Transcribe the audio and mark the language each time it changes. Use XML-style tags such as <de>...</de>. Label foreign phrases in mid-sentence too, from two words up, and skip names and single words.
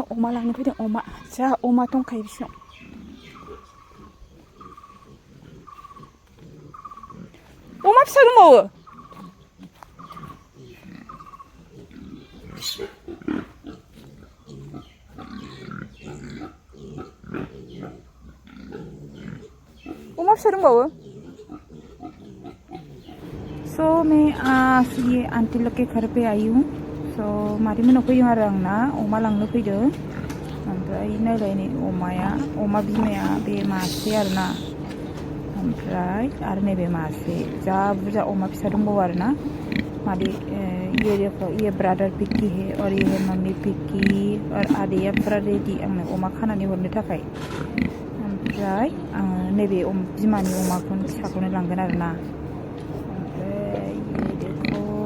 <brx>अमा लांनो फैदों अमा जा अमा दंखायो बिसिनाव अमा फिसा दंबावो अमा फिसा दंबावो सो</brx> <hi>मैं ये आंटी लोग के घर पे आई हूँ</hi> <brx>सो मादै मोनाव फैदों आरो आंना अमा लांनो फैदों ओमफ्राय नायलाय नै अमा बिमाया बे मासे आरोना ओमफ्राय आरो नैबे मासे जा बुरजा अमा फिसा दंबावो आरोना मादै</brx> <hi>ये देखो ये ब्रादर पिक्की है और ये है मम्मी पिक्की और</hi> <brx>आदैया फुरा रेडि आंनो अमा खानानै हरनो थाखाय ओमफ्राय आङो नैबे बिमानि अमाखौनो फिसाखौनो लांगोन आरोना ओमफ्राय</brx> <hi>ये देखो</hi>